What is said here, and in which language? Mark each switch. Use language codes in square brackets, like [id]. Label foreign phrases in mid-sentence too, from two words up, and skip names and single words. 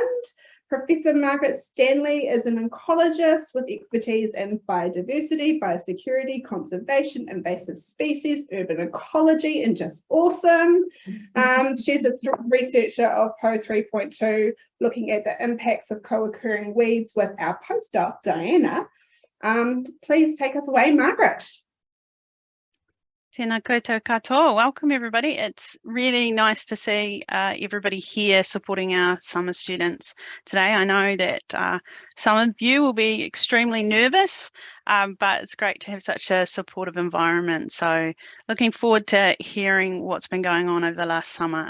[en] Professor Margaret Stanley is an oncologist with expertise in biodiversity, biosecurity, conservation, invasive species, urban ecology, and just awesome. She's a researcher of PO 3.2, looking at the impacts of co-occurring weeds with our postdoc, Diana. Please take us away, Margaret. [mi] Tēnā koutou katoa. [en] Welcome everybody. It's really nice to see everybody here supporting our summer students today. I know that some of you will be extremely nervous, but it's great to have such a supportive environment. So looking forward to hearing what's been going on over the last summer.